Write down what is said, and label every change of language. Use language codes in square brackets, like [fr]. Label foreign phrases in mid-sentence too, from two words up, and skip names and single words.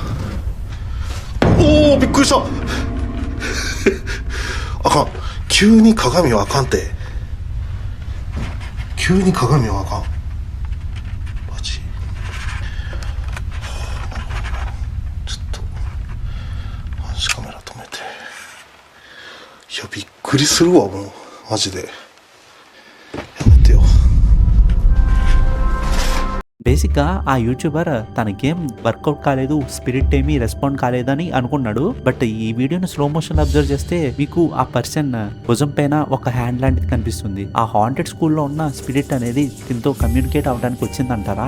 [ja] おおびっくりしたあかん急に鏡はあかんて急に鏡はあかんマジちょっと監視カメラ止めていやびっくりするわもうマジでやめてよ [te] బేసిక్గా ఆ యూట్యూబర్ తన [en] game workout [te] కాలేదు, స్పిరిట్ ఏమీ రెస్పాండ్ కాలేదని అనుకున్నాడు. బట్ ఈ [en] video-ni slow motion observe [te] చేస్తే మీకు ఆ పర్సన్ భుజం పైన ఒక హ్యాండ్ లాంటిది కనిపిస్తుంది. ఆ [en] haunted school-lo [te] ఉన్న స్పిరిట్ అనేది దీంతో కమ్యూనికేట్ అవడానికి వచ్చిందంటారా?